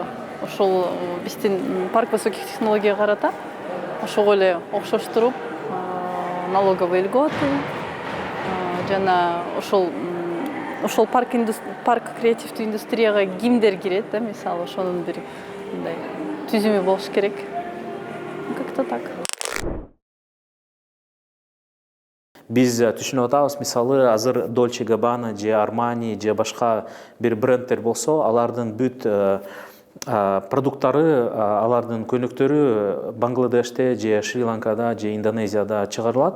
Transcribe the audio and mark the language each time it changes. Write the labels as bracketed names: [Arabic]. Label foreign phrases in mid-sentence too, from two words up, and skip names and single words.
[Kyrgyz] Ошол биздин [Russian] парк высоких технологий [Kyrgyz] карата ошого эле окшоштуруп [Russian] налоговый льготы [Kyrgyz] жана ошол парк креативдүү индустрияга кимдер кирет да, мисалы ошонун бир мындай түзүмү болуш керек. [Russian] Как-то так. [Kyrgyz] Биз түшүнүп атабыз, мисалы азыр Dolce Gabbana же Armani же башка бир брендтер болсо, алардын бүт продукттары, алардын көнөктөрү Бангладеште же Шри-Ланкада же Индонезияда чыгарылат.